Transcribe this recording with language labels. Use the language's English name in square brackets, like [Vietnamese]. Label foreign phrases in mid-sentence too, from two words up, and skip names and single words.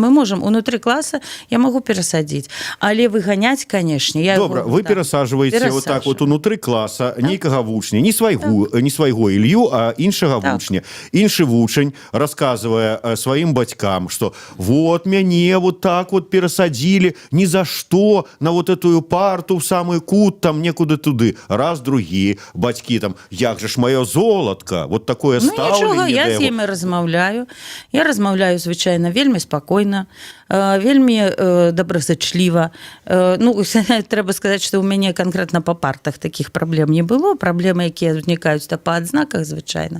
[Belarusian] Мы можам унутры класа, я могу перасадзіць, але выганяць, канешне, я Добра, яго, вы перасаджваеце вот так вот унутры класа нейкага вучня, не свайго Ілью, а іншага вучня. Іншы вучань расказвае сваім бацькам, што вот мяне вот так вот перасадзілі [Russian] ни за что на вот эту парту в самый [Belarusian] кут, там некуды туды. Раз, другі, бацькі там, як же ж маё золатка, [Russian] вот такое [Belarusian] стаўленне. Ну нічога, я з імі размаўляю. Я размаўляю звычайна вельмі спакойна, вельмі добразычліва. Ну, трэба сказаць, што ў мяне канкрэтна па партах такіх праблем не было, праблемы, якія узнікаюць па адзнаках звычайна.